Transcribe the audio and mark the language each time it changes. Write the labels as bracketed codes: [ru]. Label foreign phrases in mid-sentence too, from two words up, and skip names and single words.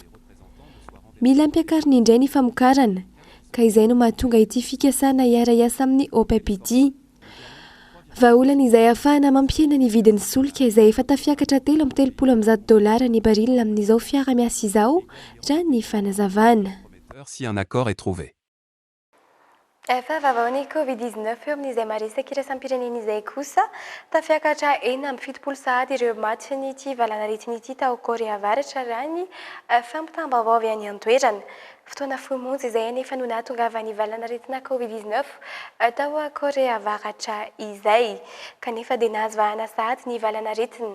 [mg] Mila ampiakarina indray ny famokarana ka izay no mahatonga ity fikasana hiara-iasa amin'ny OPEP ity. Vaolana izay ahafahana mampiena ny vidin'ny solika izay efa tafiakatra $330 ny barila amin'izao fiara-miasa izao raha ny fanazavana. [fr] Si un accord est trouvé. [mg] Vavaon'ny Covid-19 eo amin'izay maresaka iraisam-pirenena izay kosa tafiakatra eny amin'ny 70 sahady ireo maty nyity valanaretina ity tao Korea Avaratra raha ny fampitambavao avy any an-toerana. Fotoana fomonjy izay nefa no nahatonga ny valanaretina Covid-19 tao Korea Avaratra izay kanefa dia nahazo vahana sahady ny valanaretina.